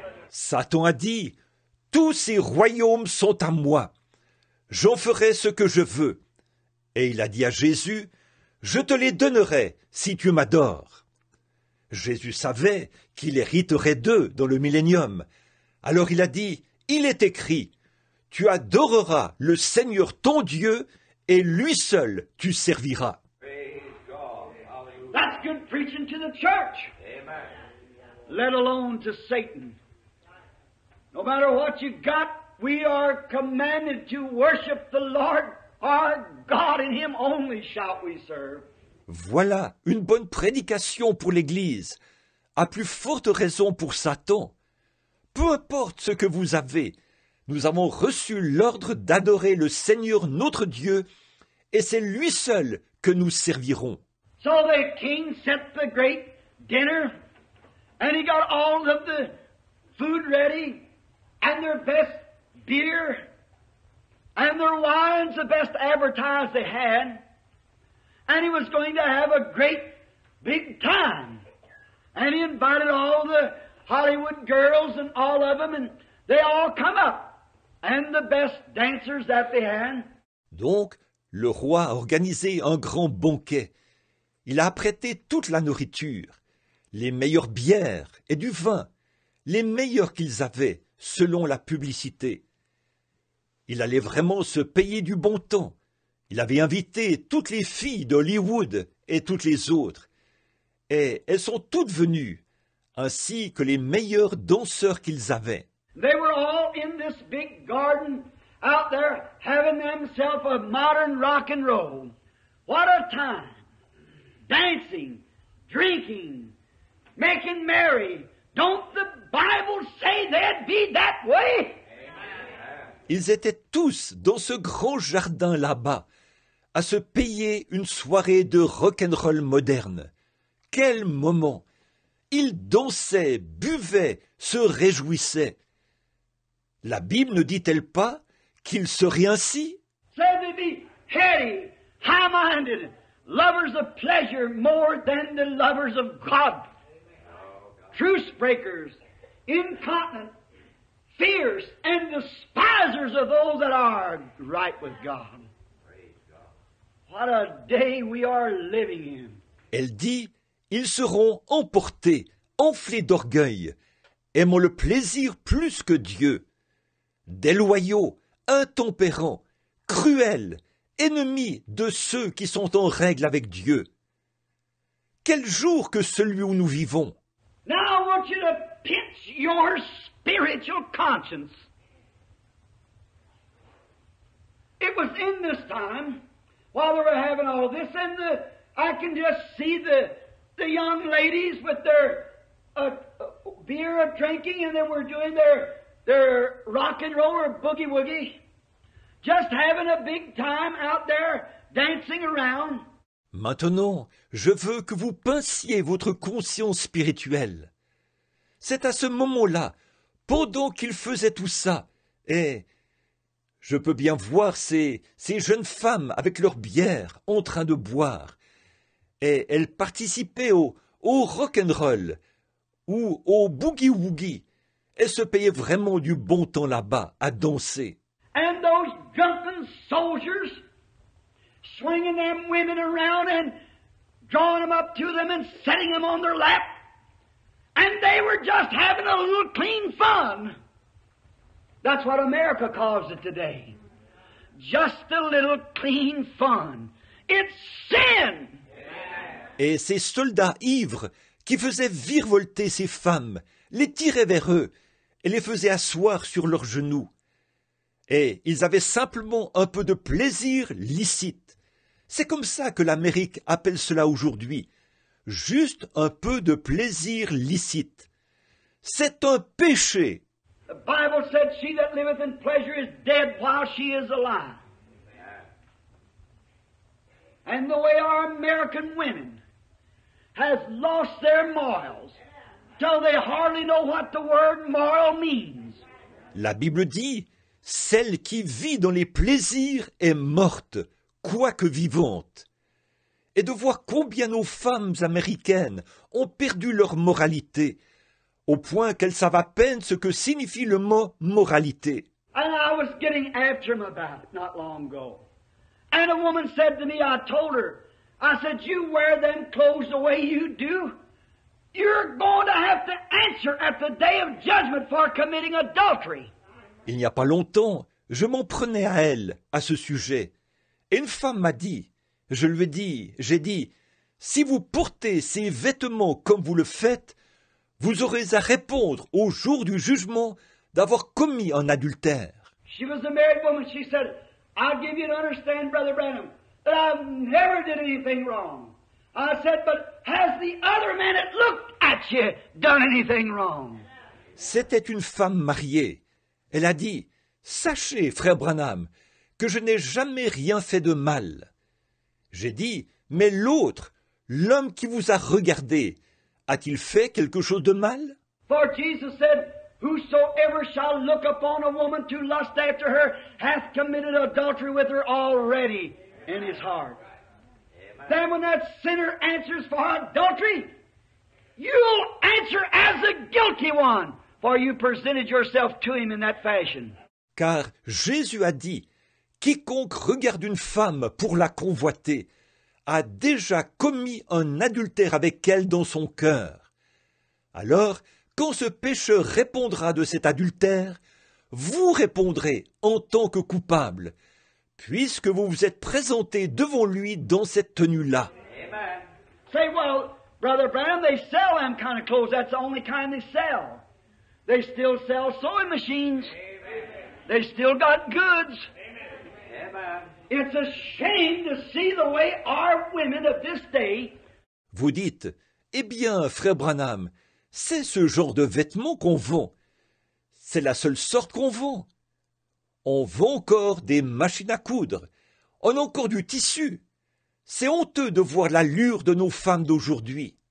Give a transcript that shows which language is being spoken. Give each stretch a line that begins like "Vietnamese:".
French: Satan a dit, tous ces royaumes sont à moi. J'en ferai ce que je veux. Et il a dit à Jésus, je te les donnerai si tu m'adores. Jésus savait qu'il hériterait d'eux dans le millénium. Alors il a dit, il est écrit, tu adoreras le Seigneur ton Dieu et lui seul tu serviras.
English: Praise God. Hallelujah. That's good preaching to the church, Amen. let alone to Satan. No matter what you got, we are commanded to worship the Lord our God, and him only shall we serve.
French: Voilà une bonne prédication pour l'Église, à plus forte raison pour Satan. Peu importe ce que vous avez, nous avons reçu l'ordre d'adorer le Seigneur notre Dieu, et c'est lui seul que nous servirons.
English: So the king set the great dinner, and he got all of the food ready, and their best beer, and their wines, the best advertised they had. And he was going to have a great big time. And he invited all the Hollywood girls and all of them, and they all come up. And the best dancers that they had.
French: Donc, le roi a organisé un grand banquet. Il a apprêté toute la nourriture, les meilleures bières et du vin, les meilleurs qu'ils avaient, selon la publicité. Il allait vraiment se payer du bon temps. Il avait invité toutes les filles d'Hollywood et toutes les autres. Et elles sont toutes venues, ainsi que les meilleurs danseurs qu'ils avaient.
English: They were all in this big garden out there having themselves a modern rock and roll. What a time! Dancing, drinking, making merry. Don't the Bible say they'd be that way?
French: Ils étaient tous dans ce grand jardin là-bas, à se payer une soirée de rock'n'roll moderne. Quel moment! Ils dansaient, buvaient, se réjouissaient. La Bible ne dit-elle pas qu'ils seraient ainsi?
English: Said to be heady, high-minded, lovers of pleasure more than the lovers of God. Truce breakers, incontinent, fierce, and despisers of those that are right with God. What a day we are living in.
French: Elle dit, ils seront emportés, enflés d'orgueil, aimant le plaisir plus que Dieu. Déloyaux, intempérants, cruels, ennemis de ceux qui sont en règle avec Dieu. Quel jour que celui où nous vivons!
English: Now I want you to pinch your spiritual conscience. It was in this time, while they were having all this, and I can just see the young ladies with their beer drinking, and they were doing their rock and roll or boogie woogie, just having a big time out there dancing around.
French: Maintenant, je veux que vous pinciez votre conscience spirituelle. C'est à ce moment-là, pendant qu'ils faisaient tout ça, et je peux bien voir ces jeunes femmes avec leur bière en train de boire, et elles participaient au rock'n'roll ou au boogie-woogie. Elles se payaient vraiment du bon temps là-bas, à danser.
English: And those drunken soldiers swinging them women around and drawing them up to them and setting them on their lap. And they were just having a little clean fun. That's what America calls it today. Just a little clean fun. It's sin.
French: Et ces soldats ivres qui faisaient virevolter ces femmes, les tiraient vers eux et les faisaient asseoir sur leurs genoux. Et ils avaient simplement un peu de plaisir licite. C'est comme ça que l'Amérique appelle cela aujourd'hui. Juste un peu de plaisir licite. C'est un péché.
English: The Bible said, "She that liveth in pleasure is dead while she is alive." And the way our American women has lost their morals till they hardly know what the word moral means.
French: La Bible dit, celle qui vit dans les plaisirs est morte, quoique vivante. Et de voir combien nos femmes américaines ont perdu leur moralité, au point qu'elles savent à peine ce que signifie le mot moralité.
English: And I was getting after him about it not long ago. And a woman said to me, I told her, I said, you wear them clothes the way you do, you're going to have to answer at the day of judgment for committing adultery.
French: Il n'y a pas longtemps, je m'en prenais à elle, à ce sujet. Et une femme m'a dit, j'ai dit, si vous portez ces vêtements comme vous le faites, vous aurez à répondre au jour du jugement d'avoir commis un adultère.
English: She was a married woman. She said, I'll give you to understand, Brother Branham, that I never did anything wrong. I said, but has the other man that looked at you done anything wrong?
French: C'était une femme mariée. Elle a dit, sachez, frère Branham, que je n'ai jamais rien fait de mal. J'ai dit, mais l'autre, l'homme qui vous a regardé, a-t-il fait quelque chose de mal?
English: For Jesus said, whosoever shall look upon a woman to lust after her hath committed adultery with her already in his heart. Then when that sinner answers for adultery, you'll answer as the guilty one, for you presented yourself to him in that fashion.
French: Car Jésus a dit, quiconque regarde une femme pour la convoiter a déjà commis un adultère avec elle dans son cœur. Alors, quand ce pécheur répondra de cet adultère, vous répondrez en tant que coupable, puisque vous vous êtes présenté devant lui dans cette tenue-là.
English: Amen. Say, well, Brother Branham, they sell them kind of clothes. That's the only kind they sell. They still sell sewing machines. They still got goods. Amen. It's a shame to see the way our women of this day.
French: Vous dites, eh bien, frère Branham, c'est ce genre de vêtements qu'on vend. C'est la seule sorte qu'on vend. On vend encore des machines à coudre. On a encore du tissu. C'est honteux de voir l'allure de nos femmes d'aujourd'hui.